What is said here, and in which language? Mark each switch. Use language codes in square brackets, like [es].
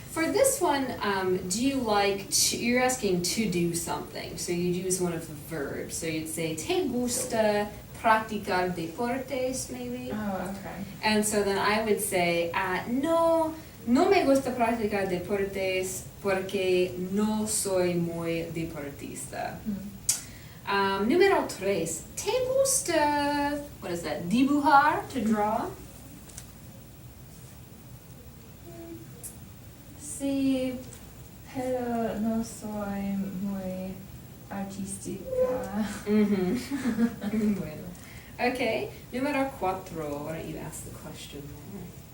[en] For this one, do you like to, you're asking to do something, so you'd use one of the verbs. So you'd say, [es] te gusta practicar deportes, [en] maybe? Oh, okay. And so then I would say, [es] no me gusta practicar deportes porque no soy muy deportista. Número 3, ¿te gusta, [en] what is that, [es] dibujar, [en] to draw? [es] Sí, pero no soy muy artística. Bueno. [en] Okay, número 4, why don't you ask the question there?